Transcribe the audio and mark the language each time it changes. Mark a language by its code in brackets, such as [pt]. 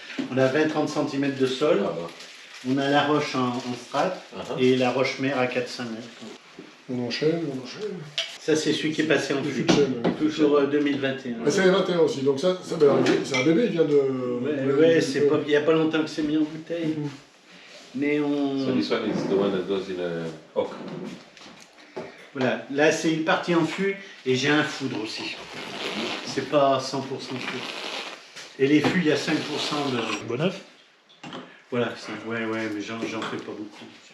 [fr] On a 20-30 cm de sol. Ah bah. On a la roche en strate et la roche mère à 4-5 mètres. On enchaîne. Ça, c'est celui qui est passé en fût. Toujours 2021. Mais c'est 21 aussi, donc ça c'est un bébé, il vient de... Ouais, il n'y a pas longtemps que c'est mis en bouteille. Mais on... [en] So this one is the one that goes in a oak. [fr] Voilà, là c'est une partie en fût et j'ai un foudre aussi. C'est pas 100% fût. Et les fûts, il y a 5% de... Bon neuf. Voilà, ouais, mais j'en fais pas beaucoup.